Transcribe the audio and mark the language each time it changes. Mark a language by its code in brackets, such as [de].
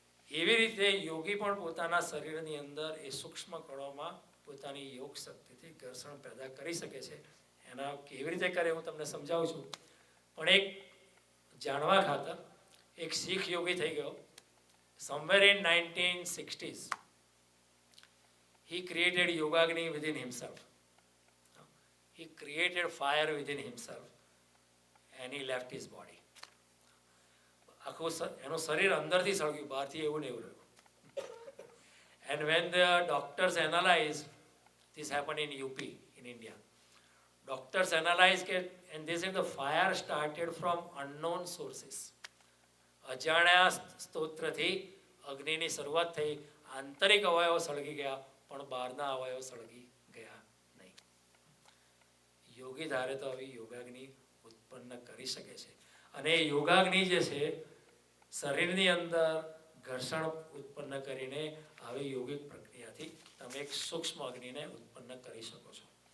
[gu] એવી રીતે યોગી પણ પોતાના શરીરની અંદર એ સૂક્ષ્મ કણોમાં પોતાની યોગ શક્તિથી ઘર્ષણ પેદા કરી શકે છે. એના કેવી રીતે કરે હું તમને સમજાવું છું. પણ એક જાણવા ખાતર એક શીખ યોગી થઈ ગયો. [en] Somewhere in 1960s, he created Yogagni within himself. He created fire within himself and he left his body. [gu] આખું એનું શરીર અંદરથી સળગ્યું, બહારથી એવું ને એવું રહ્યું. [en] And when the doctors analyzed, this happened in UP in India. Doctors analyzed it and they said the fire started from unknown sources. [gu] અજાણ્યા સ્તોત્રથી અગ્નિની શરૂઆત થઈ. આંતરિક અવયવો સળગી ગયા પણ બહારના અવયવો સળગી ગયા નહીં. યોગી ધારે તો આવી યોગાગ્નિ ઉત્પન્ન કરી શકે છે. અને એ યોગાગ્નિ જે છે શરીરની અંદર ઘર્ષણ ઉત્પન્ન કરીને આવી યોગિક પ્રક્રિયાથી તમે એક સૂક્ષ્મ અગ્નિને ઉત્પન્ન કરી શકો છો.